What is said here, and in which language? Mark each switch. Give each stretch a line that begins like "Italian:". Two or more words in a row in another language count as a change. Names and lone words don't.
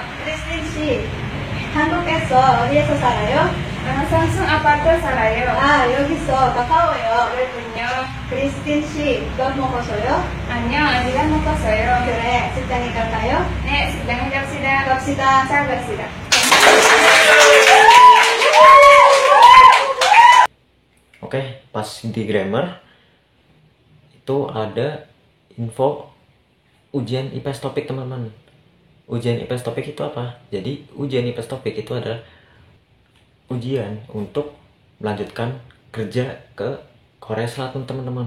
Korean: 크리스틴 씨, 한국에서 어디에서 살아요? 상승 아파트 살아요. 아, 여기서 가까워요. 그렇군요. 크리스틴 씨, 밥 먹었어요? 안녕, 아직 안 먹었어요. 그래, 식당에 갈까요? 네, 식당에 갑시다. 갑시다. 잘 갑시다.
Indonesian: Oke, pas di grammar itu ada info ujian IPS topik teman-teman. Ujian IPS topik itu apa? Jadi ujian IPS topik itu adalah ujian untuk melanjutkan kerja ke Korea Selatan teman-teman.